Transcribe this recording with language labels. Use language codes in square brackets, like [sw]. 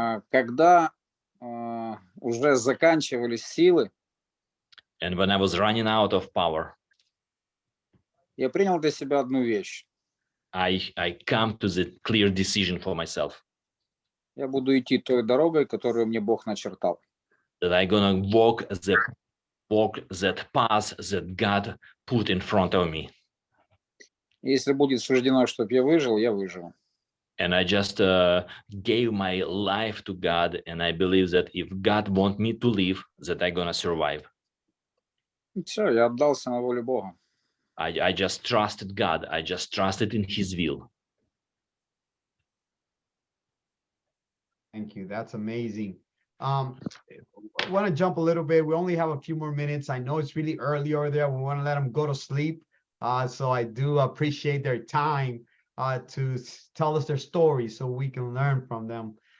[ru] Когда уже заканчивались силы, [en] And when I was running out of power, [ru] я принял для себя одну вещь. [en] I come to the clear decision for myself. [ru] Я буду идти той дорогой, которую мне Бог начертал. [en] That I'm gonna walk that path that God put in front of me. [ru] Если будет суждено, чтобы я выжил, я выживу. [en] And I just gave my life to God, and I believe that if God wants me to live, that I'm gonna survive. [ru] И все, я отдался на волю Бога. [en] I just trusted God. I just trusted in His will. Thank you. That's amazing. I want to jump a little bit. We only have a few more minutes. I know it's really early over there. We want to let them go to sleep. So I do appreciate their time to tell us their story so we can learn from them.